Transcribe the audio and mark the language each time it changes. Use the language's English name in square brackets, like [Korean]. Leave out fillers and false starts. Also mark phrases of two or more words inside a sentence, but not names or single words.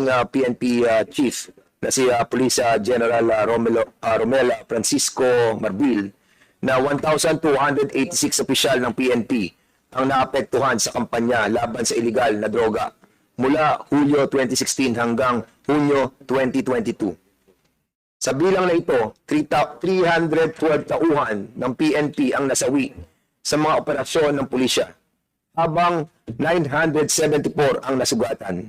[Filipino] dating PNP chief na si Police General Romel Francisco Marbil na 1,286 opisyal ng PNP ang naapektuhan sa kampanya laban sa illegal na droga mula Hulyo 2016 hanggang Hunyo 2022. Sa bilang na ito, 312 tauhan ng PNP ang nasawi sa mga operasyon ng pulisya, habang 974 ang nasugatan.